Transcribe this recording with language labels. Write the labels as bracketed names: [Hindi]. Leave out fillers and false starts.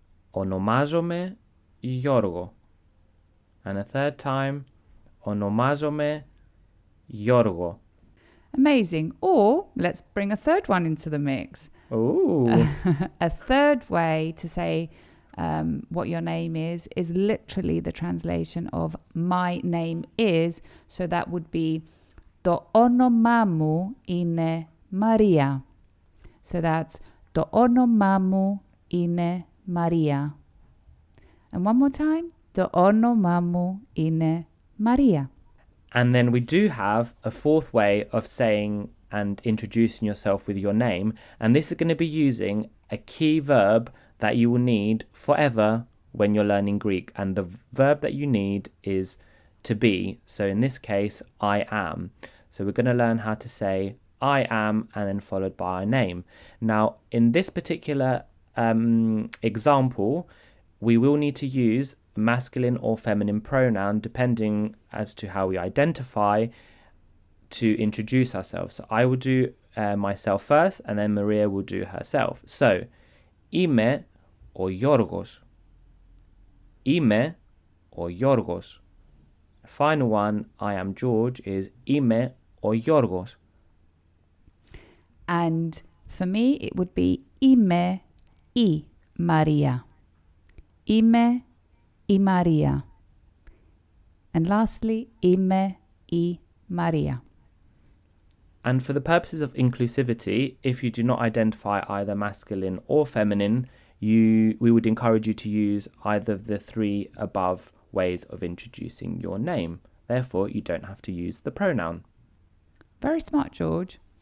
[Greek] Ονομάζομαι Γιώργο. [English] And a third time, [Greek] ονομάζομαι Γιώργο. [English] Amazing. Or let's bring a third one into the mix. Ooh. A third way to say what your name is literally the translation of my name is. So that would be [Greek] το όνομά μου είναι Μαρία. [English] So that's [Greek] το όνομά μου είναι Μαρία. [English] And one more time. [Greek] Το όνομά μου είναι Μαρία. [English] And then we do have a fourth way of saying and introducing yourself with your name. And this is going to be using a key verb that you will need forever when you're learning Greek. And the verb that you need is to be. So in this case, I am. So we're going to learn how to say I am and then followed by a name. Now, in this particular example, we will need to use masculine or feminine pronoun depending as to how we identify to introduce ourselves. So I will do myself first and then Maria will do herself. [Greek] So, είμαι ο Γιώργος. Είμαι ο Γιώργος. [English] Final one, I am George, is [Greek] είμαι ο Γιώργος. [English] And for me, it would be [Greek] είμαι η Μαρία. Είμαι η Μαρία. [English] And lastly, [Greek] είμαι η Μαρία. [English] And for the purposes of inclusivity, if you do not identify either masculine or feminine, we would encourage you to use either of the three above ways of introducing your name. Therefore, you don't have to use the pronoun. Very smart, George.